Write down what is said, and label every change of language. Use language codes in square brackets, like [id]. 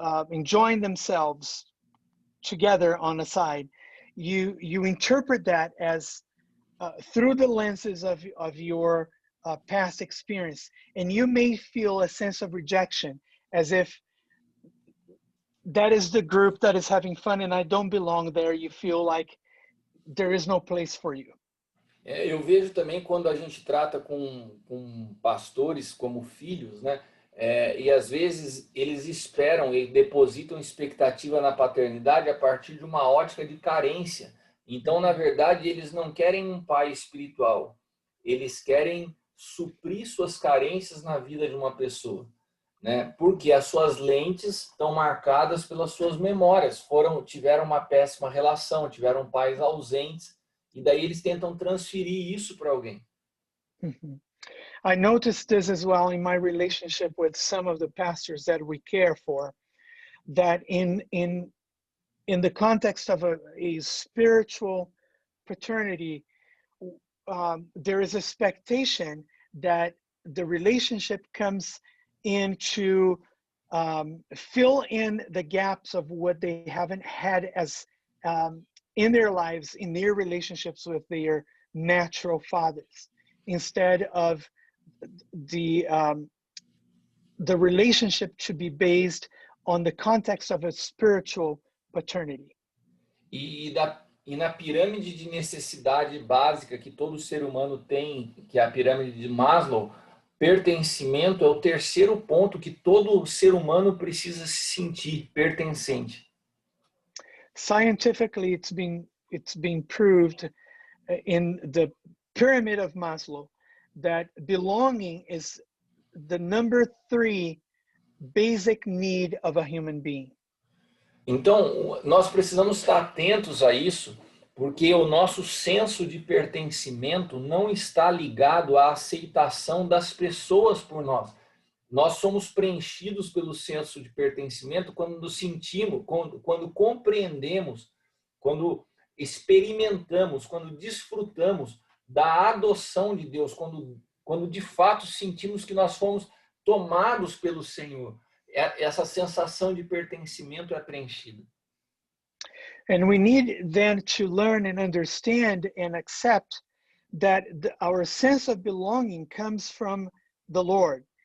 [en] enjoying themselves together on the side, you interpret that as through the lenses of your past experience, and you may feel a sense of rejection, as if that is the group that is having fun and I don't belong there. You feel like there is no place for you. [pt] Eu vejo também quando a gente trata com pastores como filhos, né? E às vezes eles esperam e depositam expectativa na paternidade a partir de uma ótica de carência. Então, na verdade, eles não querem um pai espiritual. Eles querem suprir suas carências na vida de uma pessoa, né? Porque as suas lentes estão marcadas pelas suas memórias. Tiveram uma péssima relação, tiveram pais ausentes, e daí eles tentam transferir isso para alguém. [en] I noticed this as well in my relationship with some of the pastors that we care for, that in the context of a spiritual paternity, there is expectation that the relationship comes in to fill in the gaps of what they haven't had as in their lives, in their relationships with their natural fathers, instead of the relationship to be based on the context of a spiritual paternity. [pt] E na pirâmide de necessidade básica que todo ser humano tem, que é a pirâmide de Maslow, pertencimento é o terceiro ponto que todo ser humano precisa se sentir pertencente. [en] Scientifically, it's been proved in the pyramid of Maslow that belonging is the number 3 basic need of a human being. [pt] Então, nós precisamos estar atentos a isso, porque o nosso senso de pertencimento não está ligado à aceitação das pessoas por nós. Nós somos preenchidos pelo senso de pertencimento quando nos sentimos, quando compreendemos, quando experimentamos, quando desfrutamos da adoção de Deus, quando de fato sentimos que nós fomos tomados pelo Senhor. Essa sensação de pertencimento é preenchida. [en] And we need then to learn and understand and accept that our sense of belonging comes from the Lord.